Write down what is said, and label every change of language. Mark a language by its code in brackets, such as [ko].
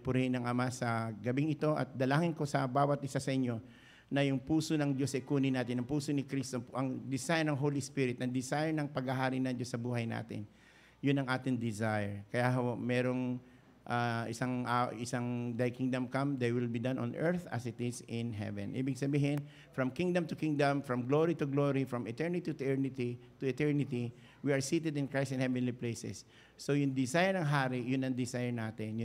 [tl] Purihin ng Ama sa gabing ito at dalangin ko sa bawat isa sa inyo na yung puso ng Diyos ay kunin natin, ang puso ni Kristo, ang desire ng Holy Spirit, ang desire ng paghahari ng Diyos sa buhay natin. Yun ang ating desire. Kaya merong isang [en] thy kingdom come, thy will be done on earth as it is in heaven. [tl] Ibig sabihin, [en] from kingdom to kingdom, from glory to glory, from eternity to eternity, we are seated in Christ in heavenly places. [tl] So yung desire ng hari, yun ang desire natin.